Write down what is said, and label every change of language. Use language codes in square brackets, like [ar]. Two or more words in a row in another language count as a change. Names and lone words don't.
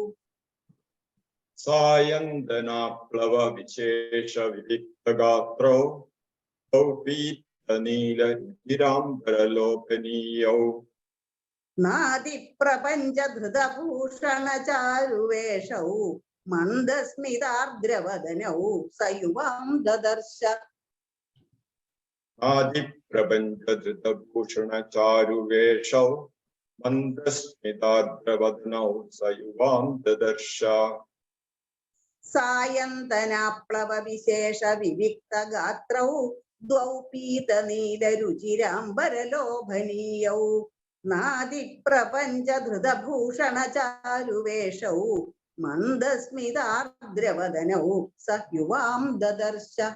[sa] സായന്തനാപ്ലവ വിശേഷ വിവിക്ത ഗാത്രൗ ദ്വൗ പീത നീല രുചിരാംബരലോഭനീയൗ. നാദിപ്രപഞ്ച ധൃതഭൂഷണ ചാരുവേഷൗ മന്ദസ്മിതാർദ്രവദനൗ സയുവാം ദദർശ. आदिप्रपञ्चधृतभूषणचारुवेशौ मन्दस्मिताद्रवदनौ स युवां ददर्श सायन्तनाप्लव विशेष विविक्त गात्रौ द्वौ पीतनीलरुचिराम्बरलोभनीयौ नादिप्रपञ्चधृतभूषणचारुवेशौ मन्दस्मितार्द्रवदनौ स युवां ददर्श